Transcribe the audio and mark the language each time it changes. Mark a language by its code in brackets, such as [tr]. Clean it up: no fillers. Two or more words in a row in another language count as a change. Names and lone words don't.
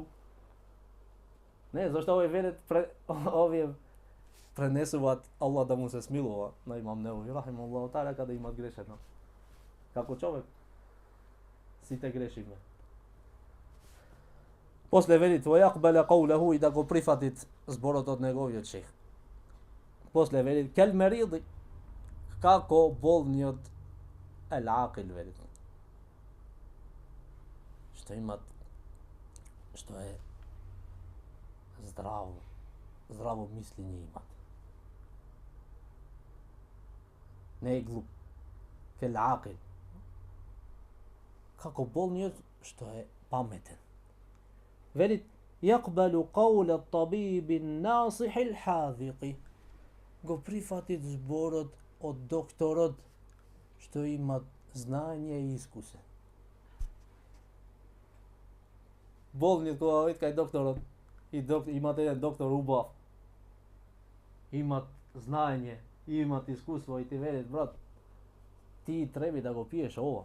[mk] Не, зашто овие пренесуваат Аллах да му се смилува на имам Неуви, [ar] رحمه الله تعالى, [mk] каде имат грешено. Како човек, сите грешиме. После вели [ar] وَيَقْبَلَ قَوْلَهُ [mk] и да го прифатит зборот од неговиот шех. После вели [ar] كالمريض, [mk] како болниот ел-акил вели. Што имат, што е здраво мислење имат. Не е глуп. Кел-акил. Како болниот што е паметен. [ar] Вели يقبل قول الطبيب الناصح الحاذق. [mk] Го прифатит зборот од докторот што има знање и искусен. Болниот кога оди кај докторот и имате еден доктор убав, имат знање, имат искуство и ти велат брат, ти треба да го пиеш ова.